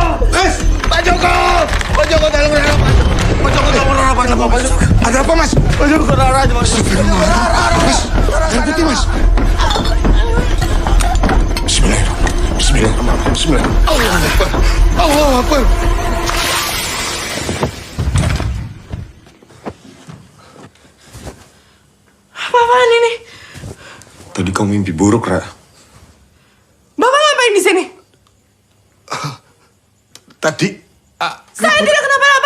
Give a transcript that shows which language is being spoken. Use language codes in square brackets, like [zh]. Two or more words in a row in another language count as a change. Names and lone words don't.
[id] Pak Joko! Pak Joko, tolong Rara, Pak. Pak Joko, tolong Rara, Pak Joko. Ada apa, Mas? Pak Joko, Rara, Mas. Mas, air putih, Mas. [ar] بسم الله الرحمن الرحيم. بسم الله الرحمن الرحيم. بسم الله الرحمن الرحيم. الله أكبر. الله أكبر. [id] Apaan ini? Tadi kamu mimpi buruk, Ra. Bapak ngapain di sini? Tadi Saya tidak kenapa-napa.